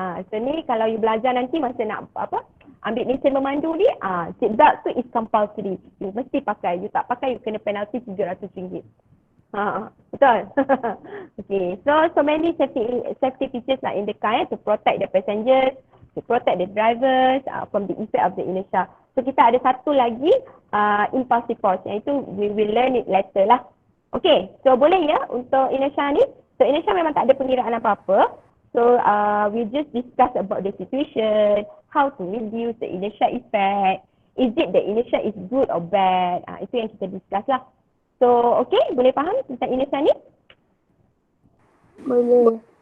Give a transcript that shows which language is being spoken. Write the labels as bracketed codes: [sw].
[ms] So ni kalau you belajar nanti masa nak ambil lesen memandu ni, seat belt tu [en] is compulsory. [ms] You mesti pakai. You tak pakai, you kena penalty RM700. Betul? Okay. [en] So many safety features like in the car to protect the passengers, to protect the drivers from the effect of the inertia. So [ms] kita ada satu lagi [en] impulsive force, iaitu we will learn it later lah. [ms] Okay, so boleh ya untuk inertia ni. So inertia memang tak ada pengiraan apa-apa. [en] So we just discuss about the situation, how to reduce the inertia effect. Is it the inertia is good or bad? [ms] Itu yang kita discuss lah. So okay, boleh faham tentang inertia ni? Boleh.